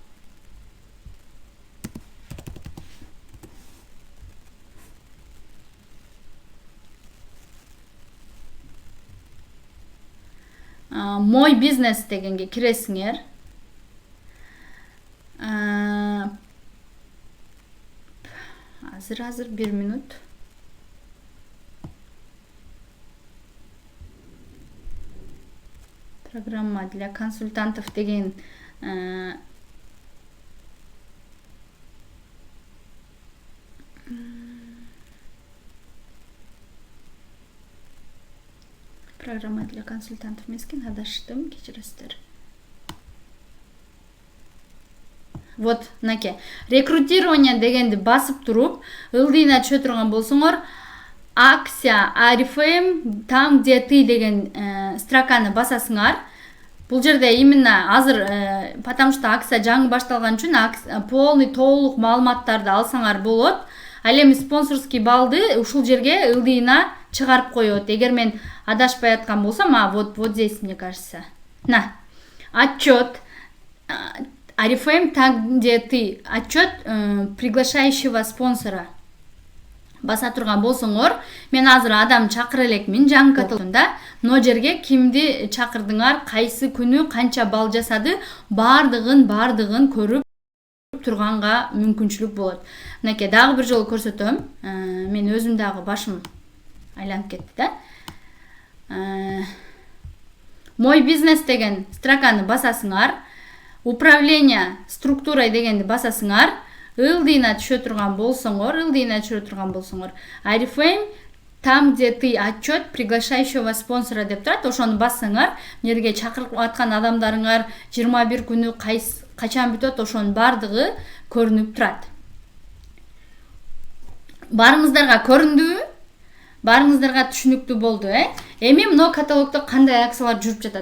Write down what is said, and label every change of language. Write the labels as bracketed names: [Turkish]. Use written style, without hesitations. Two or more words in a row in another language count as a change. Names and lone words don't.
[Russian] Мой бизнес [Kyrgyz] дегенге киресиңер. Азыр 1 минут. [Russian] Программа для консультантов деген программа для консультантов [Kyrgyz] мескен адаштым, кечиресиздер. [Russian] Вот, наке. [Kyrgyz] Рекрутирование дегенди басып туруп, ылдыйына түшө турган болсоңор, акция Арифейм [Russian] там где ты [Kyrgyz] деген строканы басасыңар. Бул жерде именно азыр, [Russian] потому что [Kyrgyz] акция жаңы башталган үчүн полный толук маалыматтарды алсаңар болот. Ал эми спонсорский балды ушул жерге ылдыйына чыгарып коет. Эгер мен адашпай аткан болсам, [Russian] вот здесь, мне кажется. На. Отчет Арифейм там где ты. Отчет приглашающего спонсора. [Kyrgyz] баса турган болсоңор, мен азыр адам чакыра элекмин жаңы каталогда. Мына жерге кимди чакырдыңар, кайсы күнү канча балл жасады, бардыгын көрүп турганга мүмкүнчүлүк болот. Мынакей дагы бир жолу көрсөтөм. Мен өзүм дагы башым айланып кетти да. [Russian] Мой бизнес [Kyrgyz] деген строканы басасыңар, [Russian] управление структурой [Kyrgyz] дегенди басасыңар, ылдыйына түшө турган болсоңор, Арифлейм [Russian] там, где ты отчет приглашающего спонсора [Kyrgyz] деп турат, ошону бассаңар, жерге чакырып аткан адамдарыңар 21 күнү качан бүтөт, ошонун бардыгы көрүнүп турат. Барыңыздарга көрүндүбү? Барыңыздарга түшүнүктүү болду, Эми мына каталогдо кандай акциялар жүрүп жатат?